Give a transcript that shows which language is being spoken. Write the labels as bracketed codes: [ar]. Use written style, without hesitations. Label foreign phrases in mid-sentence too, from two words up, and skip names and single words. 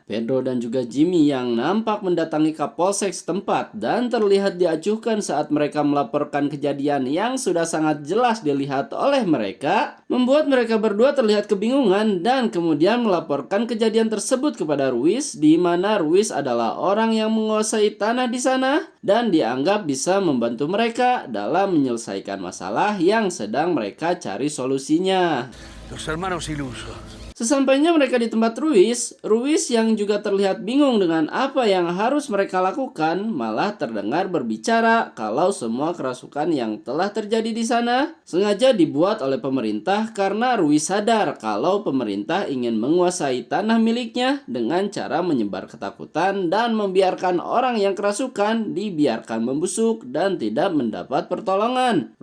[id] Pedro dan juga Jimmy yang nampak mendatangi Kapolsek setempat dan terlihat diacuhkan saat mereka melaporkan kejadian yang sudah sangat jelas dilihat oleh mereka, membuat mereka berdua terlihat kebingungan dan kemudian melaporkan kejadian tersebut kepada Ruiz, di mana Ruiz adalah orang yang menguasai tanah di sana dan dianggap bisa membantu mereka dalam menyelesaikan masalah yang sedang mereka cari solusinya. [es] Los hermanos ilusos. [id] Sesampainya mereka di tempat Ruiz yang juga terlihat bingung dengan apa yang harus mereka lakukan, malah terdengar berbicara kalau semua kerasukan yang telah terjadi di sana sengaja dibuat oleh pemerintah karena Ruiz sadar kalau pemerintah ingin menguasai tanah miliknya dengan cara menyebar ketakutan dan membiarkan orang yang kerasukan dibiarkan membusuk dan tidak mendapat pertolongan.